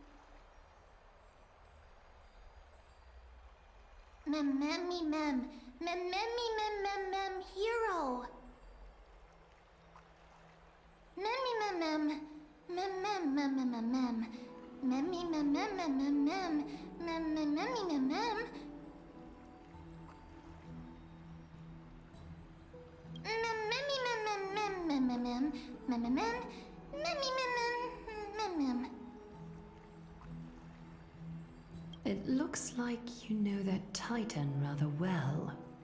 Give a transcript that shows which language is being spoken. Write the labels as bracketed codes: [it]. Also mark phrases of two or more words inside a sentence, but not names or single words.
[en] Mem, memmy, mem, memmy, mem, mem, mem, hero. Memmy, mem, mem, mem, mem, mem, mem, mem, mem, memmy, mem, mem, mem, mem, mem, mem, mem, memmy, mem, mem. It looks like you know that Titan rather well.